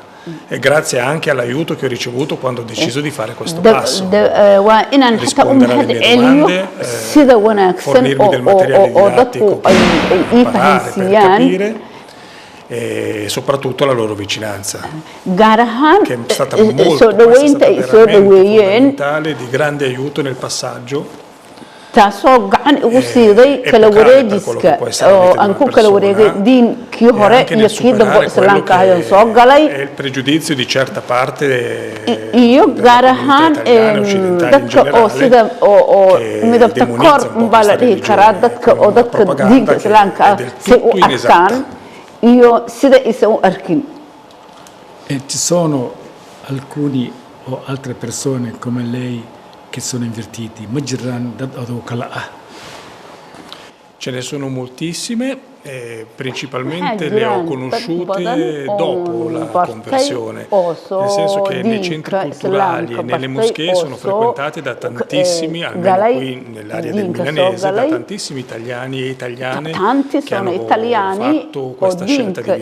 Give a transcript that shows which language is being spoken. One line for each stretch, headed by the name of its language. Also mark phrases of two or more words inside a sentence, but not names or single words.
Italian: E grazie anche all'aiuto che ho ricevuto quando ho deciso di fare questo passo, rispondere alle mie domande, fornirmi del materiale didattico per imparare, per capire, e soprattutto la loro vicinanza, che è stata veramente fondamentale, di grande aiuto nel passaggio.
Somali: taasoo gacan igu siiday kala wareejiska oo aan ku kala wareegay diinkii hore iyo kii dambe islaamka ahayn soo galay
Italian: il pregiudizio di certa parte
Somali: iyo gaar ahaan dadka oo sida oo midabta kor baa la dhihi karaa dadka diinka islaamka ah si u arkaan iyo sida aysan u arkin.
Italian: Ci sono alcuni o altre persone come lei che sono invertiti,
Somali: ma jiraan dad adoo kala ah?
Italian: Ce ne sono moltissime, principalmente le ho conosciute dopo la conversione, nel senso che nei centri culturali e nelle moschee sono frequentate da tantissimi, almeno qui nell'area del milanese, da tantissimi italiani e italiane che hanno fatto questa scelta di